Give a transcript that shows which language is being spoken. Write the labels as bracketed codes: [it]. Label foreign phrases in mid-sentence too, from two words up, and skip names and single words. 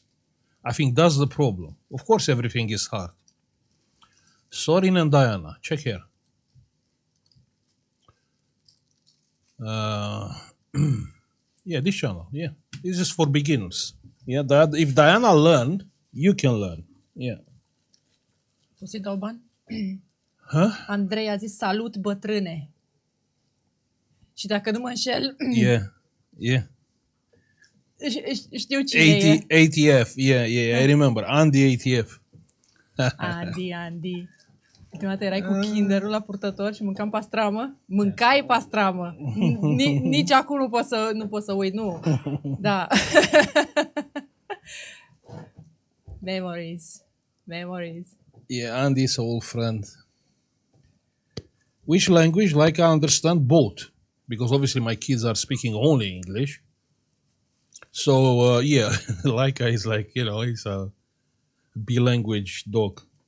[en] I think that's the problem. Of course, everything is hard. Sorin and Diana. Check here. Yeah, this channel. Yeah, this is for beginners. Yeah, if Diana learned, you can learn. Yeah. [ro] Poți să-i dau bani? Huh? Andrei a zis salut bătrâne. Și dacă nu mă înșel, [en] Yeah. [ro] Știu cine e. [en] ATF. Yeah. I remember. Andy ATF. Andy. [ro] Ultima dată erai cu kinderul la purtător și mâncam pastramă. Mâncai pastramă. Nici acum nu pot să uit, nu. Da. [en] Memories. Yeah, Andy is an old friend. Which language? Like I understand both. Because obviously my kids are speaking only English. So, yeah, Laika is like, he's a bilanguage dog.